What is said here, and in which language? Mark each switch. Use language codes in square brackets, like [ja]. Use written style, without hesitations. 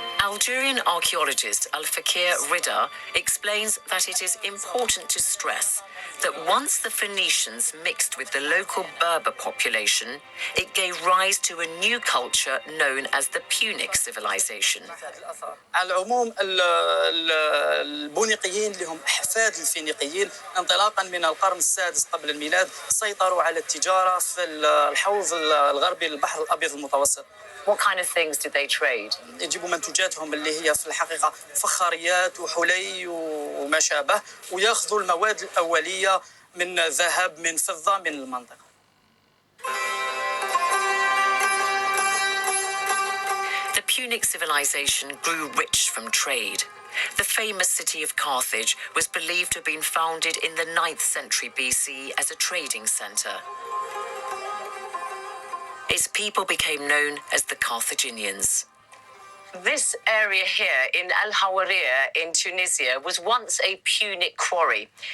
[en] Algerian archaeologist Al-Fakir Rida explains that it is important to stress that once the Phoenicians mixed with the local Berber population, it gave rise to a new culture known as the Punic civilization. [ar] على العموم البونيقيين اللي هم أحفاد الفينيقيين انطلاقا من القرن السادس قبل الميلاد سيطروا على التجارة في الحوض الغربي للبحر الأبيض المتوسط. [en] What kind of things did they trade? [ar] يجيبوا منتوجاتهم اللي هي في الحقيقة فخاريات وحلي وما شابه، ويأخذوا المواد الأولية من ذهب من فضة من المنطقة. [en] Punic civilization grew rich from trade. The famous city of Carthage was believed to have been founded in the 9th century BC as a trading center. Its people became known as the Carthaginians. This area here in Al Hawariya in Tunisia was once a Punic quarry.